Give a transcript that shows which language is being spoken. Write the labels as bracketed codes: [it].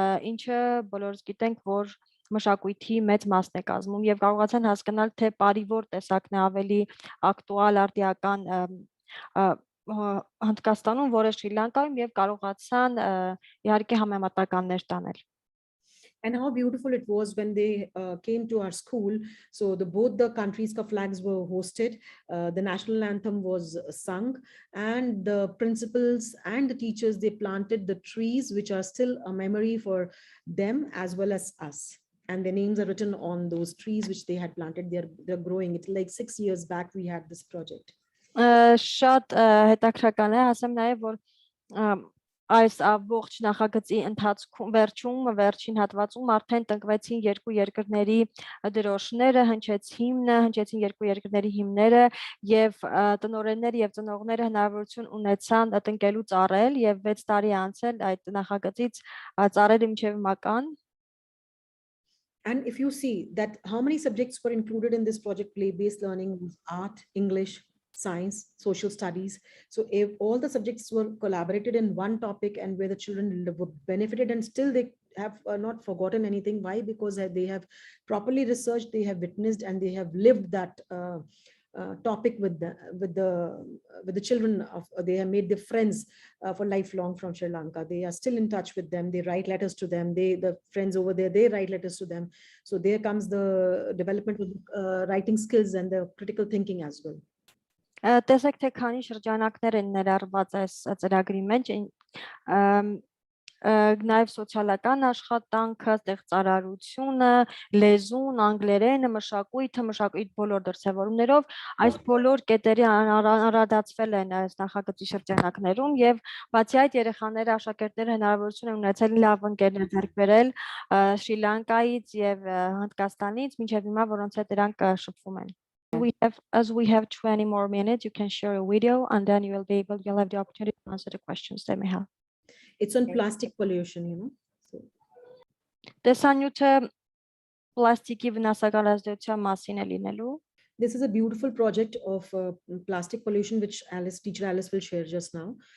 [hy] ինչը բոլորս գիտենք, որ մշակույթի մեծ մասն է կազմում եւ կարողացան հասկանալ թե պարի որ տեսակն է ավելի ակտուալ, արդիական Հնդկաստանում, որը Շրի Լանկայում եւ կարողացան իհարկե համեմատականներ տանել։ [en] And how beautiful it was when they came to our school. So both the countries' flags were hosted, the national anthem was sung, and the principals and the teachers, they planted the trees, which are still a memory for them as well as us. And their names are written on those trees which they had planted. They're growing. It's like 6 years back we had this project. [hy] Շատ հետաքրքրական է, ասեմ նաև, որ այս ողջ նախագծի ընթացքում վերջին հատվածում արդեն տնկվեցին երկու երկրների դրոշները, հնչեցին երկու երկրների հիմները եւ տնօրենները եւ ծնողները հնարավորություն ունեցան տնկելու ծառել եւ 6 տարի անցել այդ նախագծից ծառերը մինչեւ մական. [en] And if you see that how many subjects were included in this project, play-based learning, art, English, science, social studies. So if all the subjects were collaborated in one topic and where the children benefited, and still they have not forgotten anything. Why? Because they have properly researched, they have witnessed, and they have lived that topic with the children. They have made their friends for lifelong from Sri Lanka. They are still in touch with them. They write letters to them. The friends over there, they write letters to them. So there comes the development with writing skills and the critical thinking as well. [hy] Տեսեք թե քանի շրջանակներ են ներառված այս ծրագրի մեջ, Նաև սոցիալական աշխատանքը, ստեղծարարությունը, լեզուն, անգլերենը, մշակույթ բոլոր դրսևորումներով այս բոլոր կետերի անդրադարձվել են այս նախագծի շրջանակներում եւ բացի այդ երեխաները աշակերտները հնարավորություն են ունեցել լավ ընկերներ ձեռք բերել Շրի Լանկայից եւ Հնդկաստանից, մինչեւ հիմա որոնց հետ դրանք շփվում են. [en] As we have 20 more minutes, you can share a video and then you'll have the opportunity to answer the questions they may have. It's on plastic pollution, you know. So, [hy] Տեսանյութը պլաստիկի վնասակար ազդեցության մասին է լինելու. [en] this is a beautiful project of plastic pollution, which teacher Alice will share just now.